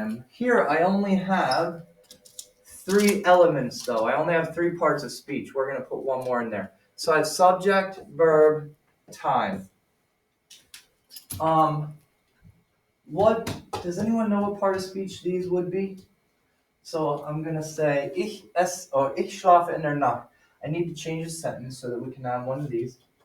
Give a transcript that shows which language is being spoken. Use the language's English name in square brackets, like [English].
[English] Here I only have 3 elements though. I only have 3 parts of speech. We're going to put one more in there. So I have subject, verb, time. What does anyone know what part of speech these would be? So I'm going to say [German] ich schlafe in der Nacht. [English] I need to change the sentence so that we can have one of these.